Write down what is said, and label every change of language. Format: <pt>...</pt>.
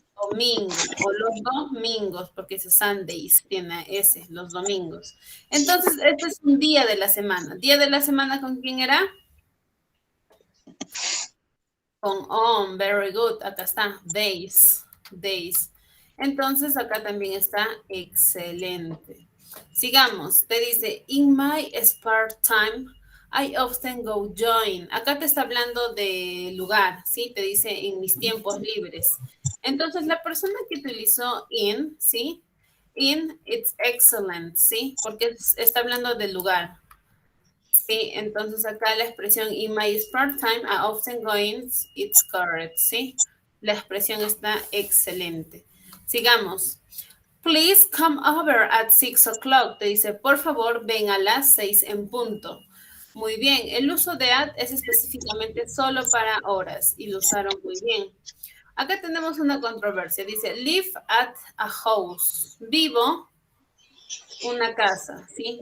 <es>domingo o los domingos, porque es Sundays, tiene ese, los domingos. Entonces, este es un día de la semana. ¿Día de la semana con quién era? Con on,</es> <en>very good.</en> <es>Acá está, days, days. Entonces, acá también está excelente. Sigamos, te dice,</es> <en>in my spare time, I often go join.</en> <es>Acá te está hablando de lugar, ¿sí? Te dice en mis tiempos libres. Entonces, la persona que utilizó in, ¿sí?</es> <en>In, it's excellent,</en> <es>¿sí? Porque está hablando del lugar. Sí, entonces acá la expresión</es> <en>in my spare time, I often go in, it's correct,</en> <es>¿sí? La expresión está excelente. Sigamos.</es> <en>Please come over at 6 o'clock.</en> <es>Te dice, por favor, ven a las 6 en punto. Muy bien, el uso de at es específicamente solo para horas y lo usaron muy bien. Acá tenemos una controversia. Dice,</es> <en>live at a house.</en> <es>Vivo una casa, ¿sí?</es>